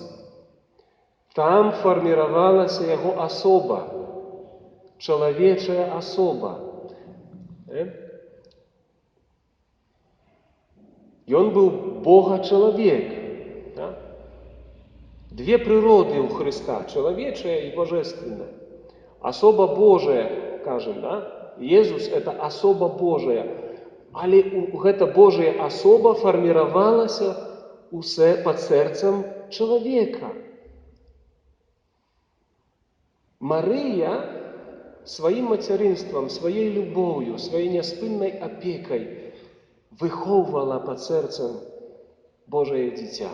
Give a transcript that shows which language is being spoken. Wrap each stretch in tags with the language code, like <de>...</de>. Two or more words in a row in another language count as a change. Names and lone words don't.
<be>Там фарміравалася яго асоба, чалавечая асоба. Ён быў Бога-чалавек. Две прыроды ў Хрыста, чалавечая і божественная. Асоба Божия, кажем, да?</be> <ru>Иисус – это особа Божия.</ru> <be>Але гэта Божая особа фарміравалася пад сэрцам чалавека. Марыя сваім мацярынствам, сваёй любоўю, сваёй няспыннай апекай выхоўвала пад сэрцам Божае дзіця.</be>